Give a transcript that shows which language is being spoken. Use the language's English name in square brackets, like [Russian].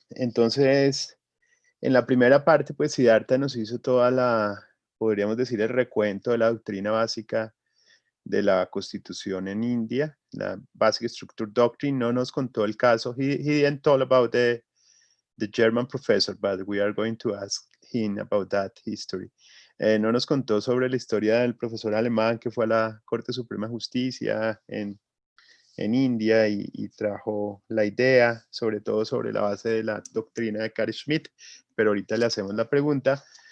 [Spanish] Entonces, en la primera parte, pues Siddhartha nos hizo toda podríamos decir, el recuento de la doctrina básica de la Constitución en India, la Basic Structure Doctrine. No nos contó el caso. [English] He didn't talk about the German professor, but we are going to ask him about that history. [Spanish] No nos contó sobre la historia del profesor alemán que fue a la Corte Suprema de Justicia en India y trajo la idea, sobre todo sobre la base de la doctrina de Carl Schmitt, pero ahorita le hacemos la pregunta.